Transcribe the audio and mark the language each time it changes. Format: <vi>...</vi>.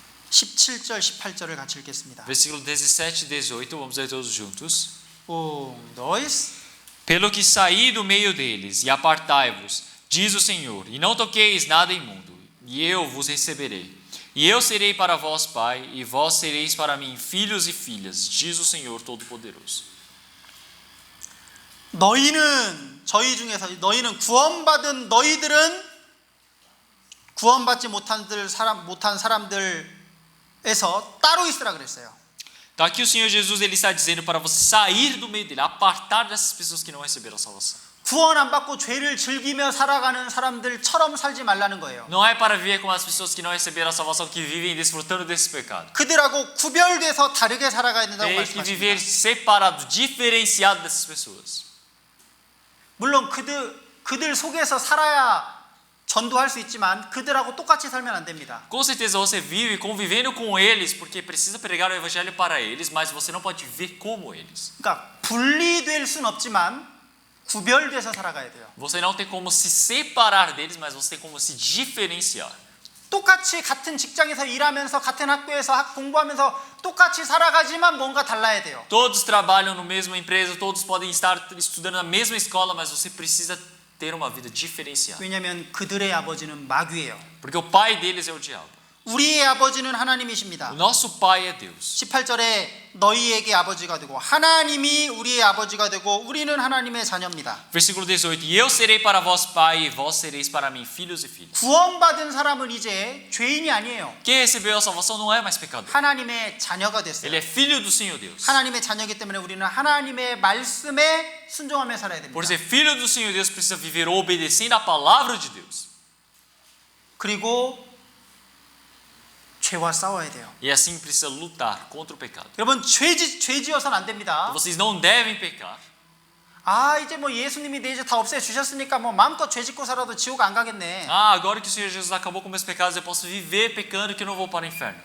<ko>(17절) (18절을) 같이 읽겠습니다.</ko> <pt>Versículo 17 e 18, vamos ler todos juntos. 1, 2. Pelo que saí do meio deles e apartai-vos, diz o Senhor, e não toqueis nada imundo, e eu vos receberei. E eu serei para vós pai, e vós sereis para mim filhos e filhas, diz o Senhor Todo-Poderoso.</pt> <ko>너희는 저희 중에서 너희는 구원받은 너희들은 구원받지 못한 사람들에서 따로 있으라 그랬어요.</ko> <pt>Então aqui o Senhor Jesus ele está dizendo para você sair do meio dele, apartar dessas pessoas que não receberam a salvação.</pt> <ko>구원 안 받고 죄를 즐기며 살아가는 사람들처럼 살지 말라는 거예요.</ko> <pt>Não é para viver como as pessoas que não receberam a salvação, que vivem desfrutando desse pecado.</pt> <ko>그들하고 구별돼서 다르게 살아가야 된다고</ko> <pt>Tem que viver</pt> <ko>말씀하십니다.</ko> <pt>separado, diferenciado dessas pessoas.</pt> <ko>물론 그들 속에서 살아야 전도할 수 있지만 그들하고 똑같이 살면 안 됩니다.</ko> <pt>Com certeza você vive convivendo com eles porque precisa pregar o evangelho para eles, mas você não pode viver como eles.</pt> <ko>그러니까 분리될 순 없지만 구별돼서 살아가야 돼요.</ko> <pt>Você não tem como se separar deles, mas você tem como se diferenciar.</pt> <ko>똑같이 같은 직장에서 일하면서 같은 학교에서 공부하면서 똑같이 살아가지만 뭔가 달라야 돼요.</ko> <pt>Todos trabalham na mesma empresa, todos podem estar estudando na mesma escola, mas você precisa ter uma vida diferenciada.</pt> <ko>왜냐하면 그들의 아버지는 마귀예요.</ko> <pt>Porque o pai deles é o diabo.</pt> <ko>우리의 아버지는 하나님이십니다.</ko> <pt>O nosso pai é Deus.</pt> <ko>18절에 너희에게 아버지가 되고 하나님이 우리의 아버지가 되고 우리는 하나님의 자녀입니다.</ko> <pt>Versículo 18. E eu serei para vós pai, e vós sereis para mim filhos e filhas.</pt> <ko>구원받은 사람은 이제 죄인이 아니에요.</ko> <pt>Quem recebeu a salvação não é mais pecador.</pt> <ko>하나님의 자녀가 됐어요.</ko> <pt>Ele é filho do Senhor Deus.</pt> <ko>하나님의 자녀이기 때문에 우리는 하나님의 말씀에 순종하며 살아야 됩니다.</ko> <pt>Por ser filho do Senhor Deus, precisa viver obedecendo a palavra de Deus.</pt> <ko>그리고 죄와 싸워야 돼요.</ko> <pt>E assim precisa lutar contra o pecado.</pt> <ko>여러분 죄 지어서는 안 됩니다.</ko> <pt>Vocês não devem pecar.</pt> <ko>아 이제 뭐 예수님이 내 죄 다 없애 주셨으니까 뭐 마음껏 죄 짓고 살아도 지옥 안 가겠네.</ko> <pt>Ah, agora que o Senhor Jesus acabou com meus pecados, eu posso viver pecando que eu não vou para o inferno.</pt>